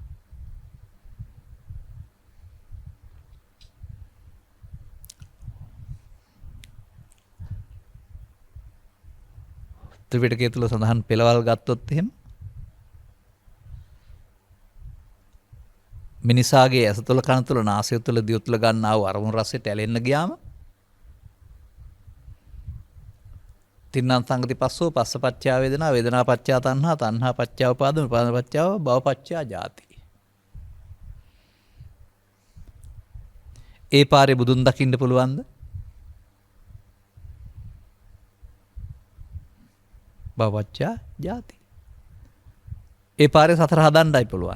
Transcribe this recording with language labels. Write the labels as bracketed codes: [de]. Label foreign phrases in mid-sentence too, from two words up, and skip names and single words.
[si] ත්‍රිපිටකය තුල සඳහන් පෙළවල් ගත්තොත් එහෙම මිනිසාගේ ඇස තුල කන තුල නාසය තුල දිව තුල ගන්නා වූ අරමුණු රසයට ඇලෙන්න ගියාම [pi] තින්නම් සංගති පස්සෝ පස්සපච්චා වේදනා වේදනා පච්චා තණ්හා තණ්හා පච්චා උපාදාන උපාදාන පච්චා භව පච්චා ජාති. [si] ඒ පාරේ බුදුන් දකින්න පුළුවන්ද? [pi] භව පච්චා ජාති. [si] ඒ පාරේ සතර හදන්නයි පුළුවන්.